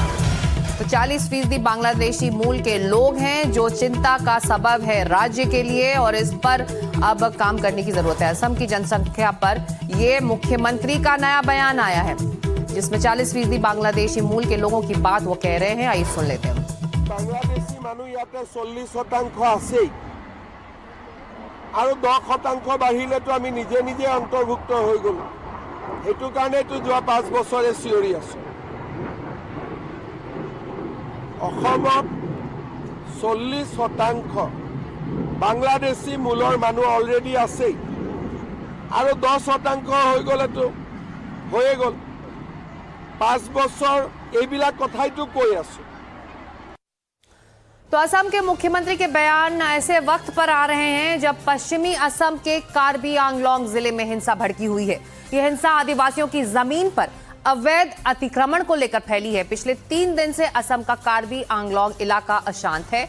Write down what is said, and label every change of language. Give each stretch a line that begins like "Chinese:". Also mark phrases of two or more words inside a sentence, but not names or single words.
Hindi: तो 40% बांग्लादेशी मूल के लोग हैं जो चिंता का सबब है राज्य के लिए, और इस पर अब काम करने की जरूरत है। असम की जनसंख्या पर यह मुख्यमंत्री का नया बयान आया है, जिसमें 40% बांग्लादेशी मूल के लोगों की बात वो कह रहे हैं। आइए सुन लेते हैं।
Assamese: বাংলাদেশী মানুহ ইয়াতে 40% আছেই আৰু 10% বাঢ়িলেতো আমি নিজে নিজে অন্তৰ্ভুক্ত হৈ গ'লো। সেইটো কাৰণেতো যোৱা 5 বছৰে চিঞৰি আছো। অসমত 40% বাংলাদেশী মূলৰ মানুহ অলৰেডি আছেই আৰু 10% হৈ গ'লেতো হৈয়ে গ'ল। 5 বছৰ এইবিলাক কথাইতো কৈ আছো।
Hindi: तो असम के मुख्यमंत्री के बयान ऐसे वक्त पर आ रहे हैं जब पश्चिमी असम के कार्बी आंगलोंग जिले में हिंसा भड़की हुई है। यह हिंसा आदिवासियों की जमीन पर अवैध अतिक्रमण को लेकर फैली है। पिछले 3 दिन से असम का कार्बी आंगलोंग इलाका अशांत है।